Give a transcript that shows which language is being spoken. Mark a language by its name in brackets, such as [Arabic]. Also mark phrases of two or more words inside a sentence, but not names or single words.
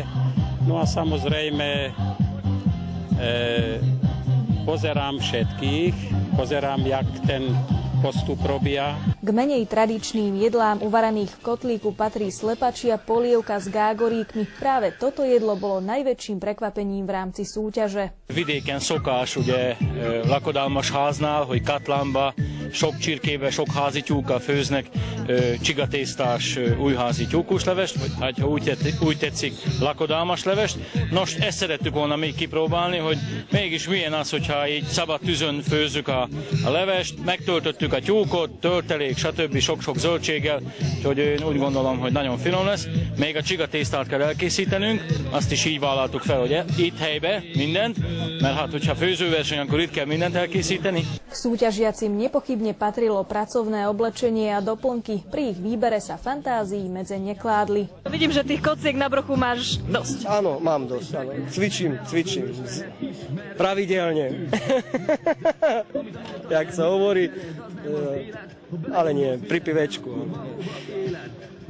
[Slovak] No a samozrejme pozerám všetkých, jak ten postup robia. K menej tradičným jedlám uvarených v kotlíku patrí slepačia polievka s gágoríkmi. Práve toto jedlo bolo najväčším prekvapením v rámci súťaže. [Hungarian] Vidéken szokás, ugye lakodalmas háznál, hogy katlánba sok csirkébe, sok házi tyúkkal főznek csigatésztás újházi tyúkuslevest, vagy ha úgy tetszik, lakodalmas levest. Nos, ezt szerettük volna még kipróbálni, hogy mégis milyen az, hogyha így szabad tűzön főzzük a levest, megtöltöttük a tyúkot, töltelék, stb. Sok-sok zöldséggel, úgyhogy én úgy gondolom, hogy nagyon finom lesz. Még a csigatésztát kell elkészítenünk, azt is így vállaltuk fel, hogy itt helybe mindent, mert hát, hogyha főzőverseny, akkor itt kell mindent elkészíteni. [Slovak] K súťažiacim nepochybne patrilo pracovné oblečenie a doplnky. Pri ich výbere sa fantázii medze nekládli. Vidím, že tých kociek na bruchu máš dosť. Áno, mám dosť. Áno. Cvičím. Pravidelne. Jak sa hovorí, ale nie, pri pivečku.